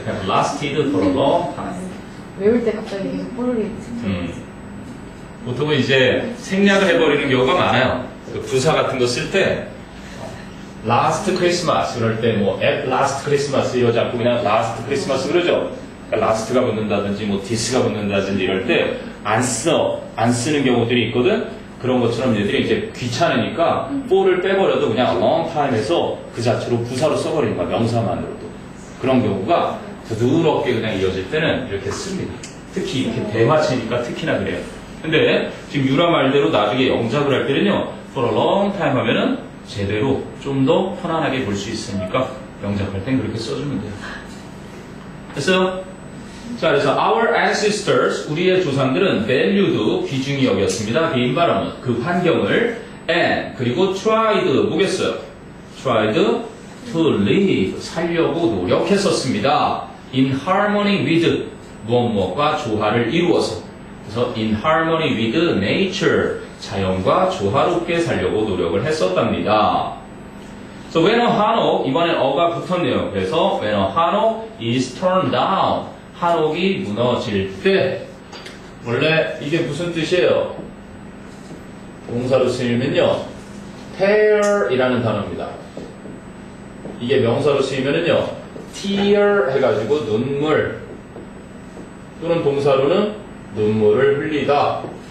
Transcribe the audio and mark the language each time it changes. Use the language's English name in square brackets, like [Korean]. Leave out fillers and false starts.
[English] have lasted for a long time. [Korean] 외울 때 갑자기 계속 for를 보통은 이제 생략을 해버리는 경우가 많아요. 그 부사 같은 거 쓸 때 last Christmas 그럴 때 뭐 at last Christmas 이러지 않고 그냥 last Christmas 그러죠. 그러니까 last가 붙는다든지 뭐 this가 붙는다든지 이럴 때 안 쓰는 경우들이 있거든. 그런 것처럼 얘들이 이제 귀찮으니까 for를 빼버려도 그냥 long time에서 그 자체로 부사로 써버리는 거야. 명사만으로도. 그런 경우가 부드럽게 그냥 이어질 때는 이렇게 씁니다. 특히 이렇게 대화치니까 특히나 그래요. 근데 지금 유라 말대로 나중에 영작을 할 때는요, for a long time 하면은 제대로 좀 더 편안하게 볼 수 있으니까 영작할 땐 그렇게 써주면 돼요. 됐어요? 자, 그래서 [English] our ancestors, [Korean] 우리의 조상들은 [English] valued, [Korean] 귀중히 여겼습니다. [English] the environment, [Korean] 그 환경을, and, 그리고 tried, 뭐겠어요? [English] tried to live, [Korean] 살려고 노력했었습니다. [English] in harmony with, [Korean] 무엇과 조화를 이루어서. 그래서 [English] in harmony with nature, [Korean] 자연과 조화롭게 살려고 노력을 했었답니다. [English] So when a hanok, [Korean] 이번엔 어가 붙었네요. 그래서 [English] when a hanok is turned down, [Korean] 한옥이 무너질 때, 원래 이게 무슨 뜻이에요? 동사로 쓰이면요, tear 이라는 단어입니다. 이게 명사로 쓰이면은요, tear 해가지고 눈물, 또는 동사로는 눈물을 흘리다.